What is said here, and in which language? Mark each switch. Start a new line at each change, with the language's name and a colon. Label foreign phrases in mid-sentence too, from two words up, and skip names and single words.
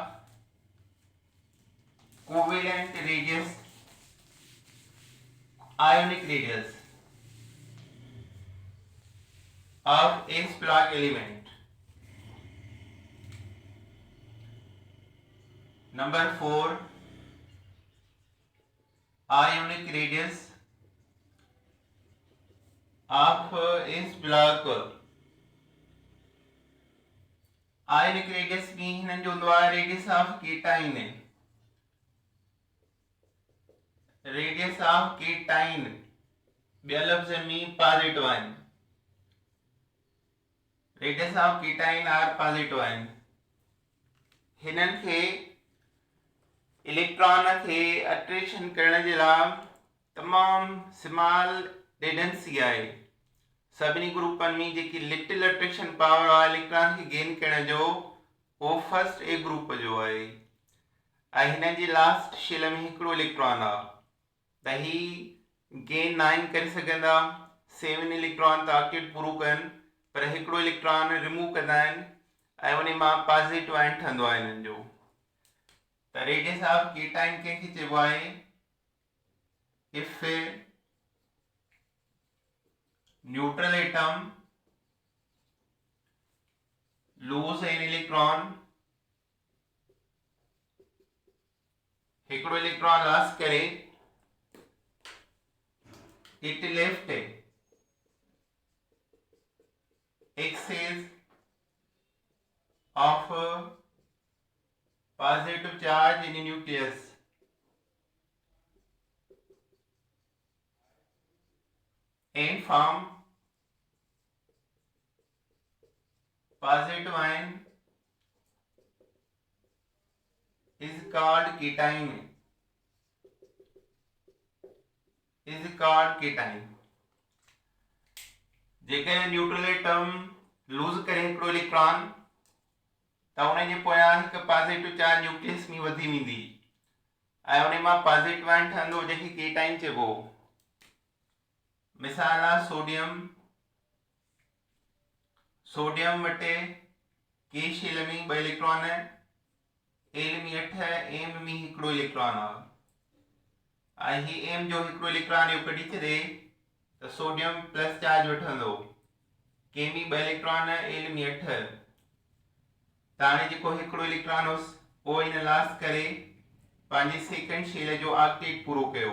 English: covalent radius, ionic radius of S block element. Number 4, ionic radius of S block.
Sindhi: आयनिक रेडियस में हिननि जो हूंदो आहे
English: radius of cation, radius of cation
Sindhi: ॿिया लफ़्ज़ में पॉजिटिव आहिनि,
English: radius of cation are positive
Sindhi: आहिनि। हिननि खे इलेक्ट्रॉन खे अट्रैक्शन करण जे लाइ तमामु
English: small tendency
Sindhi: आहे। सभिनी ग्रुपनि में जेकी
English: little attraction power
Sindhi: आहे इलेक्ट्रॉन खे गेन करण जो, उहो
English: first A group
Sindhi: जो आहे ऐं हिन जी
English: last shell
Sindhi: में हिकिड़ो इलेक्ट्रॉन आहे। त ही गेन 9 करे सघंदा, 7
English: electron target
Sindhi: पूरो कनि, पर हिकिड़ो
English: electron remove
Sindhi: कंदा आहिनि ऐं उन मां
English: positive ion
Sindhi: ठहंदो आहे हिननि जो। त
English: radius of cation
Sindhi: कंहिंखे चइबो आहे?
English: इफ neutral atom lose an electron,
Sindhi: हिकिड़ो
English: electron loss
Sindhi: करे,
English: it left excess of positive charge in the nucleus and form positive ion is called cation, is called cation।
Sindhi: जेकॾहिं
English: neutral atom lose
Sindhi: करे हिकिड़ो इलेक्ट्रॉन त उन जे पोयां हिकु
English: positive charge nucleus
Sindhi: में वधी वेंदी ऐं उन मां
English: positive ion
Sindhi: ठहंदो जंहिंखे केटाइन चइबो। मिसाल आहे सोडियम वटि
English: K shell
Sindhi: में 2 इलेक्ट्रॉन, एल में 8, एम में 1 इलेक्ट्रॉन आहे। ऐं ही एम जो 1 इलेक्ट्रॉन इहो कढी छॾे त
English: sodium plus charge
Sindhi: वठंदो, के में 2 इलेक्ट्रॉन, एल में 8। त हाणे जेको 1 इलेक्ट्रॉन हुअसि उहो इन लॉस करे पंहिंजे
English: second shell
Sindhi: जो ऑक्टेट पूरो कयो।